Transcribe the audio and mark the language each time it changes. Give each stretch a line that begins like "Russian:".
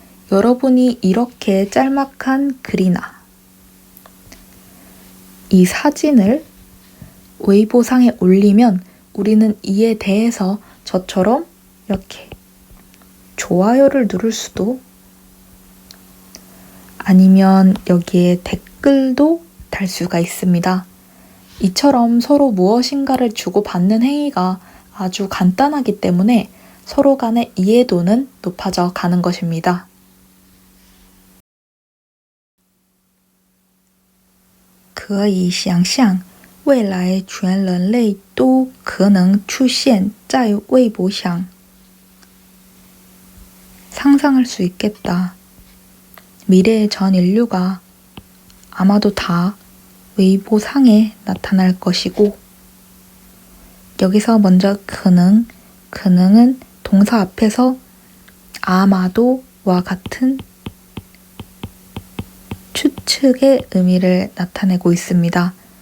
Korean: 여러분이 이렇게 짤막한 글이나 이 사진을 웨이보상에 올리면 우리는 이에 대해서 저처럼 이렇게 좋아요를 누를 수도 아니면 여기에 댓글도 달 수가 있습니다. 이처럼 서로 무엇인가를 주고받는 행위가 아주 간단하기 때문에 서로 간의 이해도는 높아져 가는 것입니다.
Chinese: 可以想象未来全人类都可能出现在微博上
Korean: 상상할 수 있겠다. 미래의 전 인류가 아마도 다 웨이보상에 나타날 것이고 여기서 먼저 그능은 동사 앞에서 아마도와 같은 추측의 의미를 나타내고 있습니다.